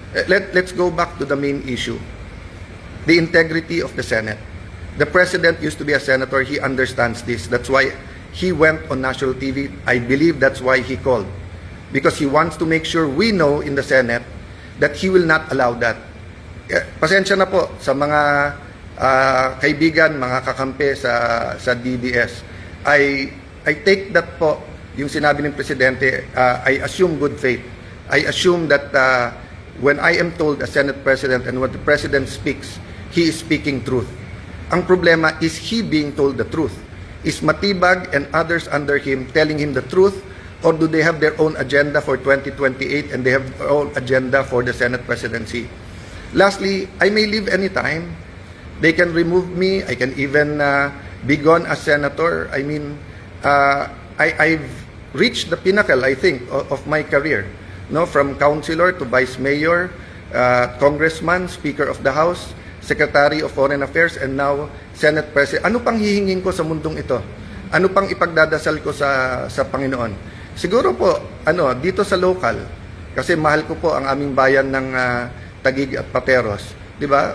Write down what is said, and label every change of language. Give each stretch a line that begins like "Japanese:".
English: Let's go back to the main issue. The integrity of the Senate. The President used to be a senator. He understands this. That's why he went on national TV. I believe that's why he called. Because he wants to make sure we know in the Senate that he will not allow that.
Filipino: Pasensya na po sa mga kaibigan, mga kakampi sa DDS.
English: I take that po,
Filipino: yung sinabi ng Presidente,
English: I assume good faith. I assume that when I am told as Senate President and when the President speaks, he is speaking truth.
Filipino: Ang problema
English: is he being told the truth. Is Matibag and others under him telling him the truth, or do they have their own agenda for 2028 and they have their own agenda for the Senate presidency? Lastly, I may leave anytime. They can remove me. I can even be gone as senator. I mean, I've reached the pinnacle, I think, of my career. No, from councilor to vice mayor, congressman, speaker of the House, secretary of foreign affairs, and now Senate president.
Filipino: Ano pang hihingin ko sa mundong ito? Ano pang ipagdadasal ko sa Panginoon? Siguro po, dito sa local, kasi mahal ko po ang aming bayan ng Taguig at Pateros, di ba?